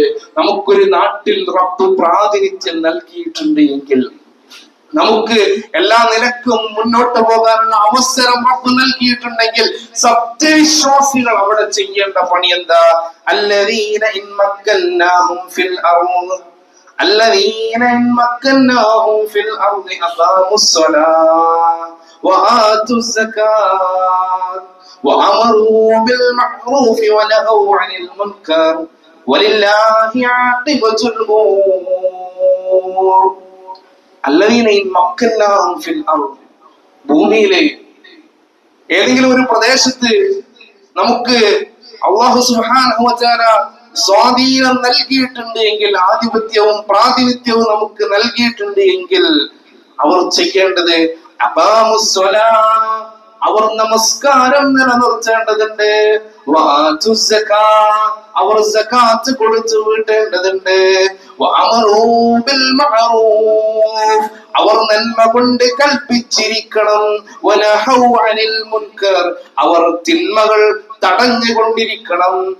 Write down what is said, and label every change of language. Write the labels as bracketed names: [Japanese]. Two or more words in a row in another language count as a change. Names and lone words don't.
[Malayalam] നമുക്കൊരു നാട്ടിൽ റബ്ബ് പ്രാതിനിധ്യം നൽകിയിട്ടുണ്ട് എങ്കിൽ, നമുക്ക് എല്ലാ നിലക്കും മുന്നോട്ട് പോകാനുള്ള അവസരം റബ്ബ് നൽകിയിട്ടുണ്ടെങ്കിൽ, സത്യവിശ്വാസികൾ അവിടെ ചെയ്യേണ്ട പണി എന്താ? [Arabic] الذين إن مكناهم في الأرض الذين مكناهم في الأرض أقاموا الصلاة وآتوا الزكاة وأمروا بالمعروف ونهوا عن المنكر ولله عاقبة الأمور الذين مكناهم في الأرض [Malayalam] ഭൂമിയിലെ ഏതെങ്കിലും ഒരു പ്രദേശത്ത് നമുക്ക് [Arabic] الله سبحانه وتعالى [Malayalam] സ്വാധീനം നൽകിയിട്ടുണ്ട് എങ്കിൽ, ആധിപത്യവും പ്രാതിനിധ്യവും നമുക്ക് നൽകിയിട്ടുണ്ട് എങ്കിൽ, അവർ ചെയ്യേണ്ടത് അവർ നമസ്കാരം നിലനിർത്തേണ്ടതുണ്ട്, അവർ സകാത്ത് കൊടുത്തു വീട്ടേണ്ടതുണ്ട്, അവർ നന്മ കൊണ്ട് കൽപ്പിച്ചിരിക്കണം, അവർ തിന്മകൾ തടഞ്ഞുകൊണ്ടിരിക്കണം.